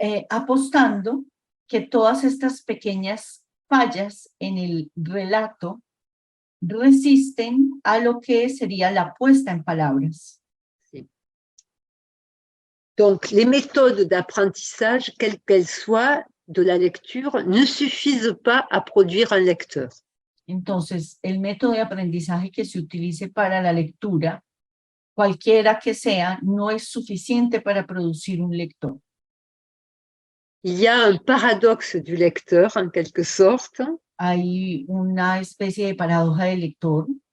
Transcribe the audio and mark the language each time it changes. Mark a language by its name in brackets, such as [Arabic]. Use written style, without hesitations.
[Spanish] Apostando que todas estas pequeñas fallas en el relato resisten a lo que sería la puesta en palabras. [French] Donc, les méthodes d'apprentissage, quelles qu'elles soient, de la lecture, ne suffisent pas à produire un lecteur. [Spanish] Entonces, el método de aprendizaje que se utilice para la lectura, cualquiera que sea, no es suficiente para producir un lector. [French] Il y a un paradoxe du lecteur, en quelque sorte. [Spanish] Hay una especie de paradoja del lector.